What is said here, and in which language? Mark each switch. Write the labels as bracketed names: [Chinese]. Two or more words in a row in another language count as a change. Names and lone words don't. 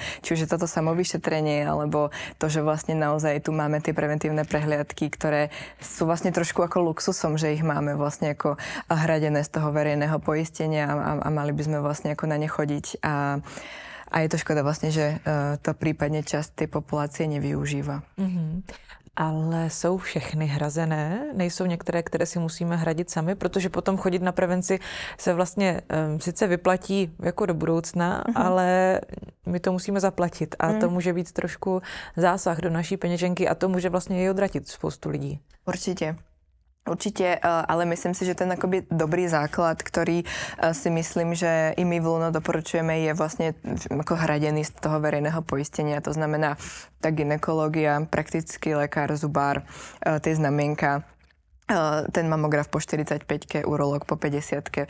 [Slovak] Či už je toto samovyšetrenie, alebo to, že vlastne naozaj tu máme tie preventívne prehliadky, ktoré sú vlastne trošku ako luxusom, že ich máme vlastne ako hradené z toho verejného poistenia a mali by sme vlastne ako na ne chodiť a je to škoda vlastne, že to prípadne časť tej populácie nevyužíva. Mm-hmm. [Czech] Ale jsou všechny hrazené? Nejsou některé, které si musíme hradit sami? Protože potom chodit na prevenci se vlastně sice vyplatí jako do budoucna, ale my to musíme zaplatit. A to může být trošku zásah do naší peněženky a to může vlastně i odratit spoustu lidí. [Slovak] Určite, ale myslím si, že ten akoby dobrý základ, ktorý si myslím, že i my v Luno doporučujeme, je vlastne ako hradený z toho verejného poistenia. To znamená tá gynekológia, praktický lekár, zubár, tie znamienka, ten mamograf po 45-ke, urológ po 50-ke.